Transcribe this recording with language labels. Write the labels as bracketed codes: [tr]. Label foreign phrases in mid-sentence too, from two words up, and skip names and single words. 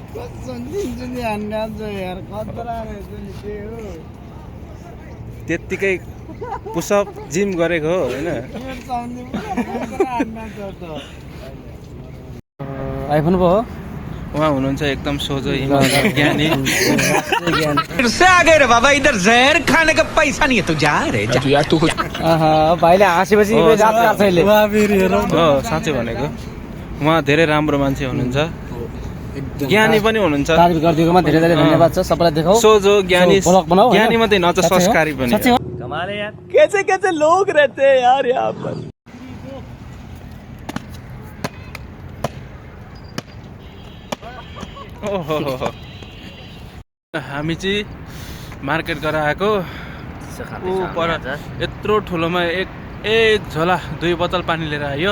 [ne] त्यत्तिकै [en] push-up gym [ne] गरेको हो होइन। आइफोन पो हो। उहाँ हुनुहुन्छ एकदम सोझो इमानदार ज्ञानी। [hi] फिर से आ गए रे बाबा, इधर जहर खाने का पैसा नहीं है तू जा रे जा। यार तू [ne] भाइले हाँसेपछि साँच्चै भनेको उहाँ धेरै राम्रो मान्छे हुनुहुन्छ, ज्ञानी पनि हुनुहुन्छ। तारिफ गरिदिएकोमा धेरै धेरै धन्यवाद छ। सबैलाई देखाऊ सोझो ज्ञानी, ब्लग बनाऊ होइन? ज्ञानी मात्रै नच संस्कारी पनि। कमाले यार। [hi] कैसे कैसे लोग रहते हैं यार यहाँ पर। [ne] ओहो हामी चाहिँ मार्केट गरेर आएको। ऊ पर यत्रो ठुलोमा एक झोला 2 बोतल पानी लिएर आयो।